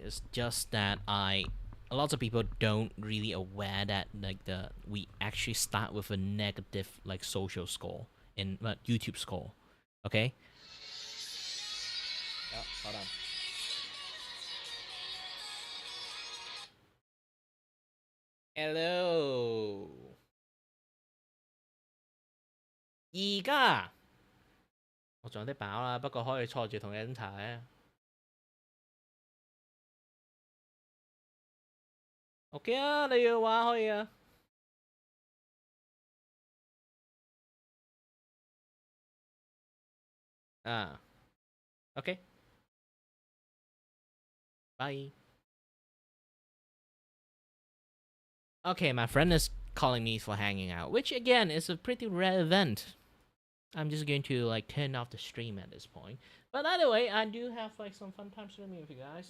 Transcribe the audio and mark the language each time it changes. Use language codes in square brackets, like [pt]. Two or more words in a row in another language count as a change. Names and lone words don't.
[en] It's just that a lot of people don't really aware that like we actually start with a negative like social score in YouTube score. Okay. Oh, hold on. Hello. [yue] 而家我仲有啲飽啦，不過可以坐住同你飲茶啊。OK 啊，你要玩可以啊。 [en] 啊 ，OK，bye。Okay, my friend is calling me for hanging out, which again is a pretty rare event. I'm just going to like turn off the stream at this point. But either way, I do have like some fun time streaming with you guys.